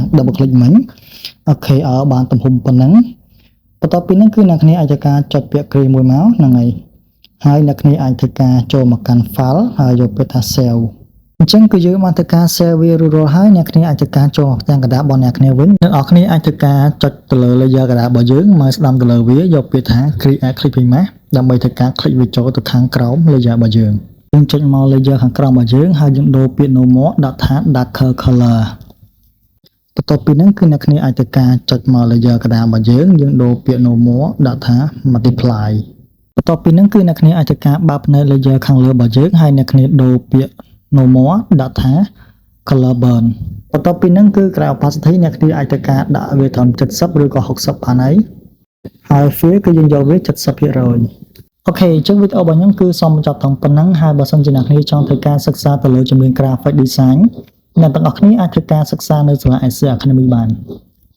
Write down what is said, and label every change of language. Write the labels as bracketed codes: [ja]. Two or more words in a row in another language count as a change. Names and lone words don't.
[en] double click [km] មិញអូខេឲ្យបានទំហំប៉ុណ្ណឹងបន្ទាប់ពីហ្នឹងគឺអ្នកគ្នាអាចធ្វើការចុចពាក្យ create មួយមកហ្នឹងហើយអ្នកគ្នាអាចធ្វើការចូលមកកាន់ file ហើយយកពាក្យថា save អញ្ចឹងគឺយើងបានធ្វើការ save វារួចរាល់ហើយអ្នកគ្នាអាចធ្វើការ ចូលផ្ទាំងកណ្ដាលរបស់អ្នកគ្នាវិញអ្នកនរគ្នាអាចធ្វើការចុចទៅលើ layer កណ្ដាលរបស់យើងមកស្ដាំទៅលើវាយកពាក្យថា [en] create clipping mask [km] ដើម្បីធ្វើការ click វាចូលទៅខាងក្រោម layer របស់ យើងចុចមក layer ខាងក្រោមរបស់យើងហើយយើងដូរពាក្យ [en] no more [km] ដាក់ថា [en] darker color [km] បន្ទាប់ពីហ្នឹងគឺអ្នកគ្នាអាចធ្វើការចុចមក layer កណ្ដាល របស់យើងដូរពាក្យ [en] no more [km] ដាក់ថា multiply បន្ទាប់ពីហ្នឹងគឺអ្នកគ្នាអាចធ្វើការបើកផ្នែក layer ខាងលើរបស់យើងហើយអ្នកគ្នាដូរពាក្យ no more ដាក់ថា [en] color burn [km] បន្ទាប់ពីហ្នឹងគឺក្រៅ opacity អ្នកគ្នាអាចធ្វើការដាក់វាត្រឹម70ឬក៏60បានហើយ fill គឺយើងយកវា 70% អូខេអញ្ចឹងវីដេអូរបស់ខ្ញុំគឺសូមបញ្ចប់ត្រឹមប៉ុណ្ណឹងហើយបើសិនជាអ្នកគ្នាចង់ធ្វើការសិក្សាទៅលើជំនាញ [en] graphic design [km] អ្នកទាំងអស់គ្នាអាចធ្វើការសិក្សានៅសាលា SC Academy បាន